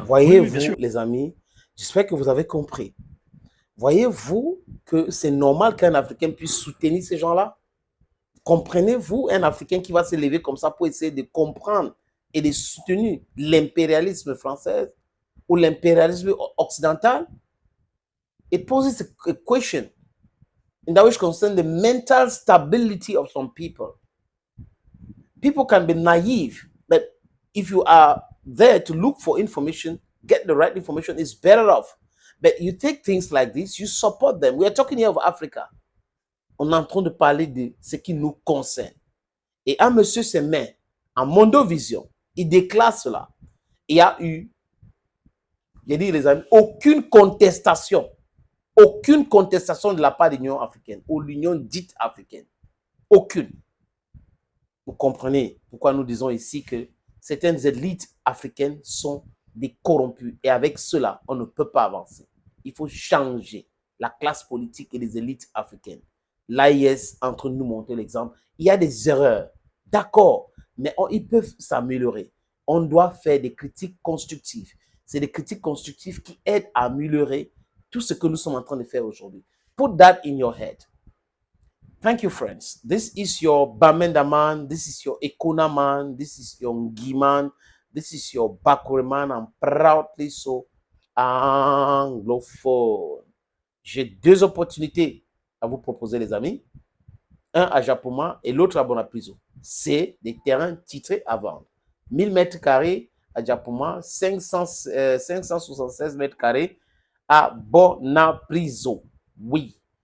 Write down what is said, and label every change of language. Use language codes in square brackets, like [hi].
[fr] Voyez-vous, les amis, j'espère que vous avez compris. Voyez-vous que c'est normal qu'un Africain puisse soutenir ces gens-là? Comprenez-vous un Africain qui va se lever comme ça pour essayer de comprendre et de soutenir l'impérialisme français ou l'impérialisme occidental? [en] It poses a question in that which concerns the mental stability of some people. People can be naive, but if you are there to look for information, get the right information, it's better off. But you take things like this, you support them. We are talking here of Africa. [fr] On est en train de parler de ce qui nous concerne. Et un monsieur se met en Mondovision, il déclare cela. Il y a eu, j'ai dit les amis, aucune contestation de la part de l'Union africaine ou l'Union dite africaine. Aucune. Vous comprenez pourquoi nous disons ici que certaines élites africaines sont des corrompus. Et avec cela, on ne peut pas avancer. Il faut changer la classe politique et les élites africaines. L'AIS est en train de nous montrer l'exemple. Il y a des erreurs, d'accord, mais ils peuvent s'améliorer. On doit faire des critiques constructives. C'est des critiques constructives qui aident à améliorer tout ce que nous sommes en train de faire aujourd'hui. [en] Put that in your head. Thank you, friends. This is your Bamenda man. This is your Ekuna man. This is your Ngi man. This is your Bakure man. I'm proudly so anglophone. [fr] J'ai deux opportunités à vous proposer, les amis. Un à Japoma et l'autre à Bonapriso. C'est des terrains titrés à vendre. 1000 mètres carrés à Japoma, 576 mètres carrés à Bonapriso. Oui.